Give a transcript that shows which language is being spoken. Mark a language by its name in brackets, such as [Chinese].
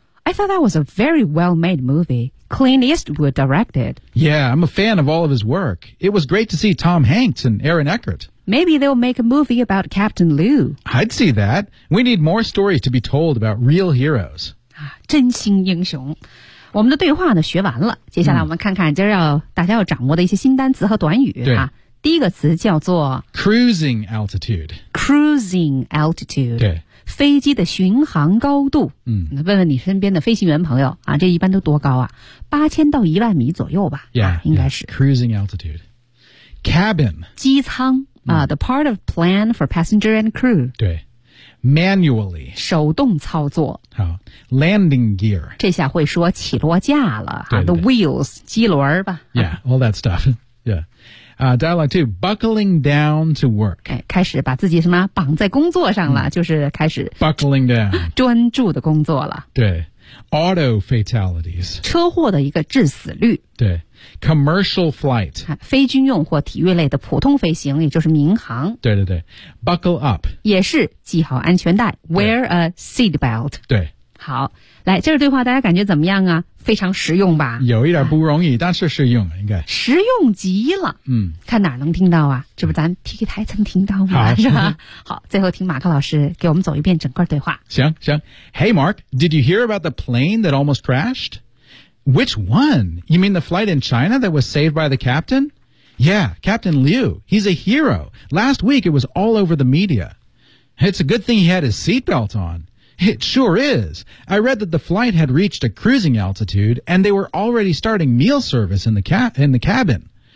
[English] I thought that was a very well-made movie. Clint Eastwood directed. Yeah, I'm a fan of all of his work. It was great to see Tom Hanks and Aaron Eckhart. Maybe they'll make a movie about Captain Lou. I'd see that. We need more stories to be told about real heroes. [Chinese] 真心英雄。我们的对话呢学完了，接下来我们看看今儿要大家要掌握的一些新单词和短语啊。第一个词叫做 [English] cruising altitude. Cruising altitude. [Chinese] 对，飞机的巡航高度。嗯，问问你身边的飞行员朋友啊，这一般都多高啊？ 8000到10000米左右吧。 Yeah, 应该是 [English] cruising altitude. Cabin. [Chinese] 机舱啊、 [English] the part of plane for passenger and crew. 对。Manually. [Chinese] 手动操作。 [English] 好。Landing gear. [Chinese] 这下会说起落架了。对对对 [English] the wheels, [Chinese] 机轮吧。 [English] Yeah, all that stuff. Yeah. Dialogue 2, buckling down to work. [Chinese] 开始把自己什么绑在工作上了、就是开始。 [English] Buckling down. [Chinese] 专注的工作了。 [English] 对。Auto fatalities. [Chinese] 车祸的一个致死率。 [English] 对。Commercial flight. [Chinese] 非军用或体育类的普通飞行，也就是民航。对对对。 [English] Buckle up. [Chinese] 也是系好安全带。 [English] Wear a seat belt. [Chinese] 对。好。来，这个对话大家感觉怎么样啊？非常实用吧？有一点不容易，但是实用应该。实用极了。嗯。看哪能听到啊？这不咱 TK 台曾听到吗？是吧？好，最后听马克老师给我们走一遍整个对话。行行。 [English] Hey Mark, did you hear about the plane that almost crashed? Which one? You mean the flight in China that was saved by the captain? Yeah, Captain Liu. He's a hero. Last week it was all over the media. It's a good thing he had his seatbelt on. It sure is. I read that the flight had reached a cruising altitude and they were already starting meal service in the cabin.